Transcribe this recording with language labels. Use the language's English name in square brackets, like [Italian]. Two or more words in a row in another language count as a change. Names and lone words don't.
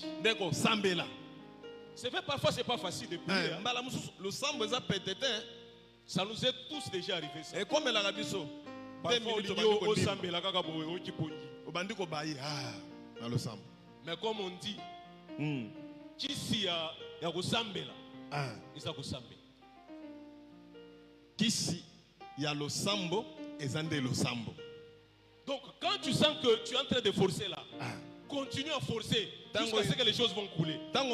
[French] C'est vrai, parfois c'est pas facile de prier. Ça nous est tous déjà arrivé. Ça. Parfois on dit mais comme on dit, qui [Lingala] si ya kusambela, isa kusambe. Kisi ya losambo ezande losambo. [French] Donc quand tu sens que tu es en train de forcer là, continue à forcer jusqu'à ce que les choses vont couler.